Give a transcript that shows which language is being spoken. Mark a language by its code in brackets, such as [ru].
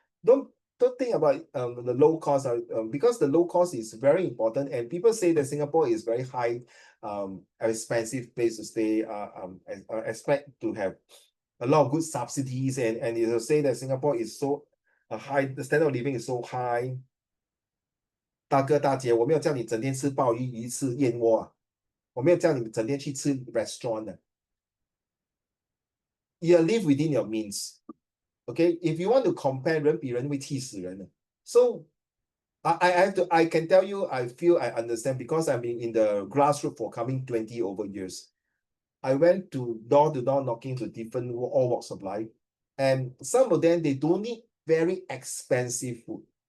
[en] Don't think about the low cost, because the low cost is very important. And people say that Singapore is very high, expensive place to stay. Expect to have a lot of good subsidies, and you will say that Singapore is so high. The standard of living is so high. [zh] 大哥大姐，我没有叫你整天吃鲍鱼、鱼翅、燕窝啊，我没有叫你整天去吃 restaurant 的。 [en] You live within your means. Okay, if you want to compare [zh] 人比人会气死人的。 [en] So I can tell you, I feel I understand because I've been in the grassroots for coming 20 over years. I went to door knocking to different all walks of life, and some of them they don't need very expensive food.